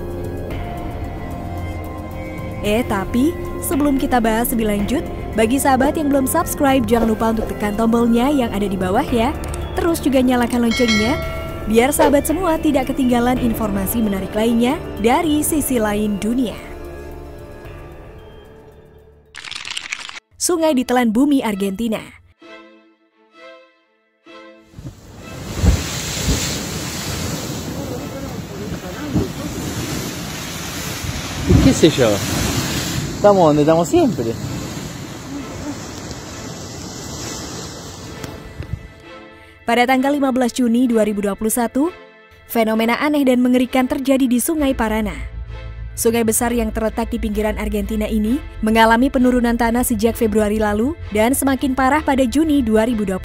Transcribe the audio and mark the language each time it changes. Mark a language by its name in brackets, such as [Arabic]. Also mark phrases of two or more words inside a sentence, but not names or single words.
[Indonesian] Tapi sebelum kita bahas lebih lanjut, bagi sahabat yang belum subscribe, jangan lupa untuk tekan tombolnya yang ada di bawah ya. Terus juga nyalakan loncengnya, biar sahabat semua tidak ketinggalan informasi menarik lainnya dari sisi lain dunia. Sungai ditelan bumi Argentina. [Spanish] ¿Qué sé yo? Estamos donde estamos siempre. [Indonesian] Pada tanggal 15 Juni 2021, fenomena aneh dan mengerikan terjadi di Sungai Paraná. Sungai besar yang terletak di pinggiran Argentina ini mengalami penurunan tanah sejak Februari lalu dan semakin parah pada Juni 2021.